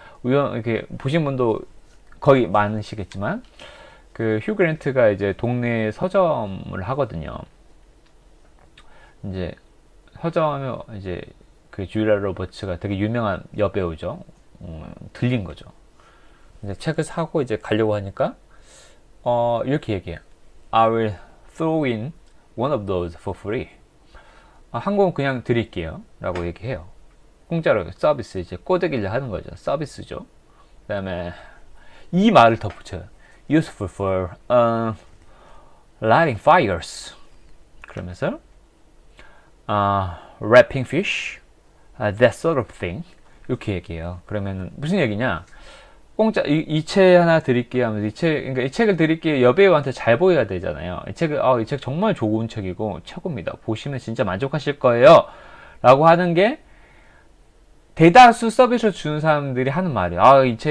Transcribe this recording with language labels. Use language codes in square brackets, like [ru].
[ko] 이렇게 보신 분도 거의 많으시겠지만, 그 휴 그랜트가 이제 동네 서점을 하거든요. 이제 서점에 이제 그 줄리아 로버츠가 되게 유명한 여배우죠. 들린 거죠. 이제 책을 사고 이제 가려고 하니까 이렇게 얘기해요. [en] I will throw in one of those for free. [ko] 한 권 그냥 드릴게요 라고 얘기해요. 공짜로 서비스, 이제 꼬드기를 하는 거죠. 서비스죠. 그 다음에 이 말을 덧붙여요. [en] Useful for lighting fires. [ko] 그러면서 [en] wrapping fish, that sort of thing. [ko] 이렇게 얘기해요. 그러면 무슨 얘기냐? 공짜 이 책 하나 드릴게요 하면서 그러니까 이 책을 드릴게요. 여배우한테 잘 보여야 되잖아요. 이 책 정말 좋은 책이고 최고입니다. 보시면 진짜 만족하실 거예요. 라고 하는 게 대다수 서비스를 주는 사람들이 하는 말이에요.